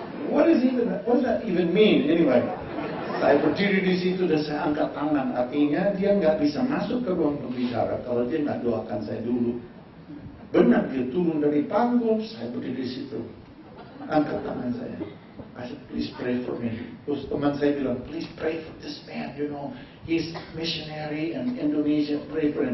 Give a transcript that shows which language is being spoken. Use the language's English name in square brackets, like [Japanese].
[English] What does that even mean anyway? [Indonesian] Saya berdiri di situ dan saya angkat tangan. Artinya dia nggak bisa masuk ke ruang pembicara kalau dia nggak doakan saya dulu. Benar, dia turun dari panggung, saya berdiri di situ. Angkat tangan saya. [English] I said, please pray for me. [Indonesian] Terus teman saya bilang, [English] please pray for this man, you know. He's missionary and Indonesia, pray for him.